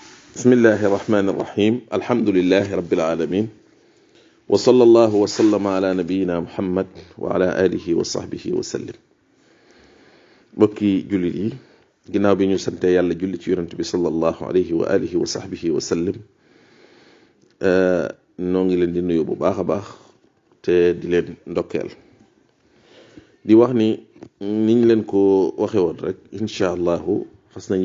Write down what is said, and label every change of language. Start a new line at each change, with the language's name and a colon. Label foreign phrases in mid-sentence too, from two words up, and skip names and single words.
Arabic: بسم الله الرحمن الرحيم الحمد لله رب العالمين وصلى الله وسلم على نبينا محمد وعلى آله وصحبه وسلم بكي جولي
Wolof: ginnaaw bi ñu sante yàlla julli ci yonent bi
Arabic: صلى الله عليه وعلى آله وصحبه وسلم
Wolof: noo ngi leen di nuyu bu baax a baax te di leen ndokkeel di wax ni niñ leen ko waxe woon rek
Arabic: إن شاء الله
Wolof: fas nañ